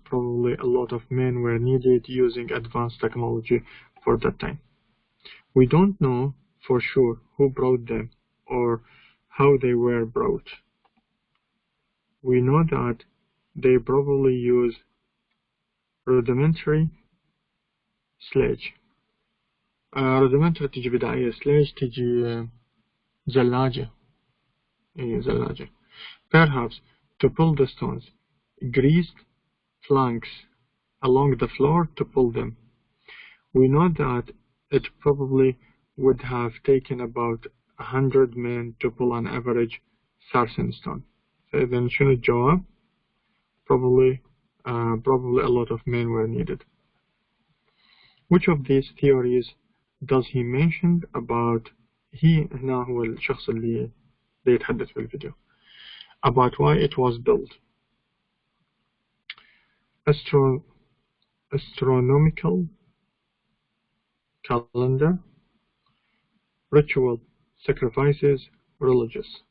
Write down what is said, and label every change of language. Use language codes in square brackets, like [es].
[en] Probably a lot of men were needed using advanced technology for that time. We don't know for sure who brought them or how they were brought. We know that they probably used rudimentary sledge. [ar] rudimentary تجي بداية، sledge تجي زلاجة. زلاجة. [en] Perhaps to pull the stones, greased planks along the floor to pull them. We know that it probably would have taken about 100 men to pull an average sarsen stone. So then [ar] شنو الجواب؟ [en] Probably a lot of men were needed. Which of these theories does he mention about? [ar] he هنا هو الشخص اللي يتحدث في الفيديو. [en] About why it was built. Astronomical calendar, ritual, sacrifices, religious.